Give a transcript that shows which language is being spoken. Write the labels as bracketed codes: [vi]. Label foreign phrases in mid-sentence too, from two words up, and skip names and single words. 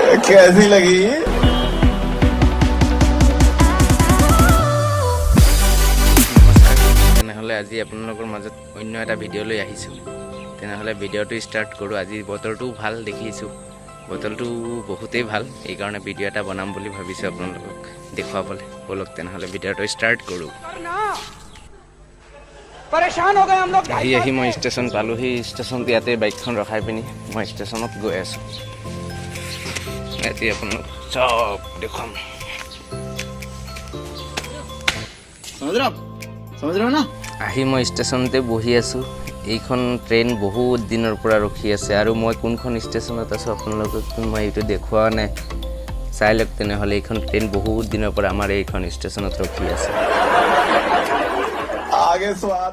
[hi] कैसी लगी [as] তেনেহলে আজি আপোনালোকৰ মাজত অন্য এটা ভিডিঅ' লৈ আহিছোঁ তেনেহলে ভিডিঅ'টো ষ্টাৰ্ট কৰোঁ আজি বতৰটো ভাল দেখিছোঁ বতৰটো বহুতেই ভাল এই কাৰণে ভিডিঅ' এটা বনাম বুলি ভাবিছোঁ আপোনালোকক দেখুৱাবলৈ বলক তেনেহলে ভিডিঅ'টো ষ্টাৰ্ট কৰোঁ [hi] परेशान हो गए हम लोग [as] আহি মই ষ্টেচন পালোহি ষ্টেচনত ইয়াতে বাইকখন ৰখাই পিনি মই ষ্টেচনত গৈ আছোঁ এতিয়া আপোনালোক চব দেখুৱাম [hi] समझ रहे हो ना [as] আহি মই ষ্টেচনতে বহি আছোঁ এইখন ট্ৰেইন বহুত দিনৰ পৰা ৰখি আছে আৰু মই কোনখন ষ্টেচনত আছোঁ আপোনালোকক মই এইটো দেখুওৱা নাই চাই লওক তেনেহ'লে এইখন ট্ৰেইন বহুত দিনৰ পৰা আমাৰ এইখন ষ্টেচনত ৰখি আছে [hi] आगे स्वाद